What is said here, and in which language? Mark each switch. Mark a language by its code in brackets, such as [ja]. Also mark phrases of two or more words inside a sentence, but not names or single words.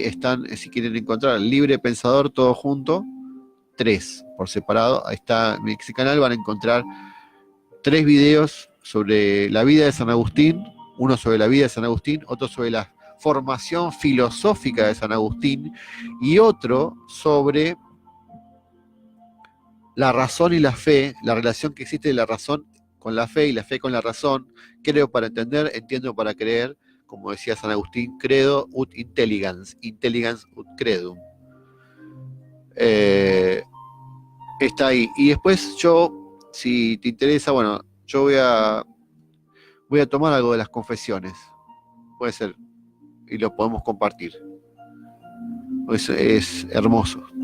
[es] están, si quieren encontrar Libre Pensador todo junto, 3 por separado, ahí está en mi canal, van a encontrar 3 videos sobre la vida de San Agustín, uno sobre la vida de San Agustín, otro sobre la formación filosófica de San Agustín y otro sobre la razón y la fe, la relación que existe de la razón con la fe y la fe con la razón. Creo para entender, entiendo para creer, como decía San Agustín, [la] credo ut intelligans, intelligans ut credum. [es] Eh, Está ahí. Y después yo, si te interesa, bueno, yo voy a tomar algo de las confesiones. Puede ser. Y lo podemos compartir. Es hermoso.